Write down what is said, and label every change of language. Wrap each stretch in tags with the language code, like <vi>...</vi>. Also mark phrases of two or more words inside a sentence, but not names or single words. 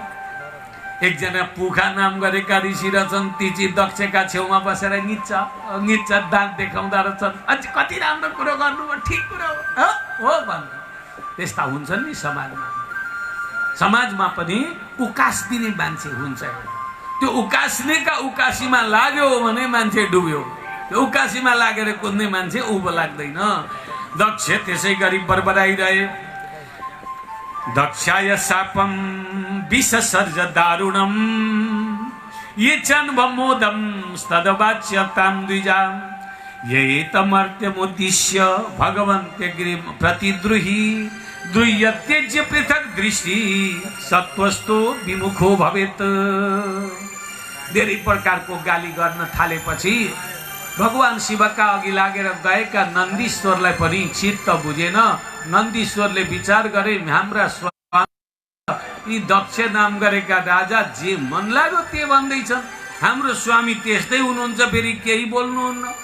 <ne>एकजना पुखा नाम गरेका ऋषि रहेछन्, ती चाहिँ दक्षका छेउमा बसेर निच्च दाँत देखाउँदा रहेछन्, अझ कति राम्रो कुरो गर्नुभयो, ठिक कुरो हो भन्नु। त्यस्ता हुन्छन् नि समाजमा। समाजमा पनि उकास दिने मान्छे हुन्छ। त्यो उकास्नेका उकासीमा लाग्यो भने मान्छे डुब्यो, त्यो उकासीमा लागेर कुद्ने मान्छे उँभो लाग्दैन। दक्ष त्यसै गरी बरबराइरहे।</ne> <sa>दक्षाय शापम विषसर्ज दारुणम ये चन्वमोदम स्तदवाच्यतां द्विजा ये तमर्त्यमुद्दिश्य भगवन्त्यग्रिम प्रतिद्रुहि द्रुह्यत्यज्य पृथक दृष्टि सत्वस्तो विमुखो भवेत्।</sa> <ne>धेरै प्रकारको गाली गर्न थालेपछि भगवान शिवका अघि लागेर गएका नन्दीश्वरलाई पनि चित्त बुझेन। नन्दीश्वरले विचार गरे, हाम्रा स्वामी यी दक्ष नाम गरेका राजा जे मन लाग्यो त्यो भन्दैछन्, हाम्रो स्वामी त्यस्तै हुनुहुन्छ, फेरि केही बोल्नुहुन्न।</ne>